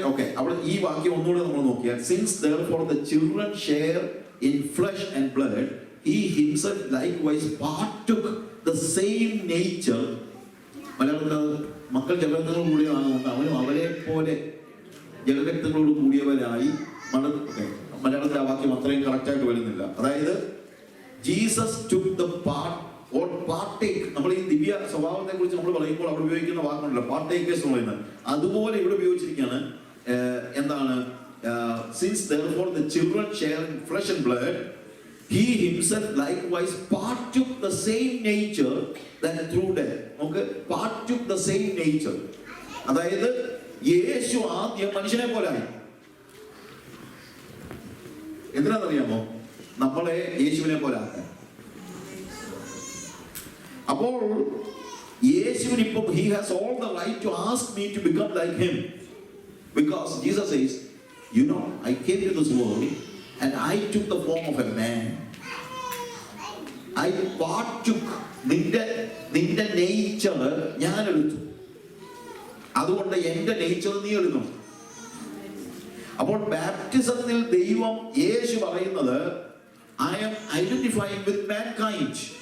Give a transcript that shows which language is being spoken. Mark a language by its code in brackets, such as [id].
[ml] Okay, അവിടെ ഈ വാക്യം ഒന്നുകൂടെ നമ്മൾ നോക്കിയാൽ, [en] Since therefore the children share in flesh and blood, he himself likewise partook the same nature. [ml] മലയാളത്തിൽ മക്കൾ ജലരക്തങ്ങളോട് കൂടിയവരാണ്, അവനും അവരെ പോലെ ജലരക്തങ്ങളോട് കൂടിയവരായി. മലയാളത്തിൽ ആ വാക്യം അത്രയും കറക്റ്റ് ആയിട്ട് വരുന്നില്ല. അതായത് Jesus [en] took the part or partake. [ml] നമ്മൾ ഈ ദിവ്യ സ്വഭാവത്തെ കുറിച്ച് നമ്മൾ പറയുമ്പോൾ അവിടെ ഉപയോഗിക്കുന്ന വാക്കുണ്ടല്ലോ, പാർട്ടേക്കേഴ്സ് എന്ന് പറയുന്നത്. അതുപോലെ ഇവിടെ ഉപയോഗിച്ചിരിക്കുകയാണ്. എന്താണ്? [en] Since therefore the children share in flesh and blood, he himself likewise partook the same nature that through death. Okay, partook the same nature. [ml] അതായത് യേശു ആദ്യം മനുഷ്യനെ പോലായി. എന്തിനാണെന്നറിയാമോ? നമ്മളെ യേശുവിനെ പോലാക്കാൻ. അപ്പോൾ യേശുവിന് ഇപ്പം [en] he has all the right to ask me to become like him, because Jesus says, you know, I came to this world and I took the form of a man. I partook [ml] നിന്റെ nature ഞാൻ എടുത്തു, അതുകൊണ്ട് എന്റെ nature നീ എടുക്കണം. അപ്പോൾ ബാപ്റ്റിസത്തിൽ ദൈവം യേശു പറയുന്നത്, [en] I am identifying with mankind.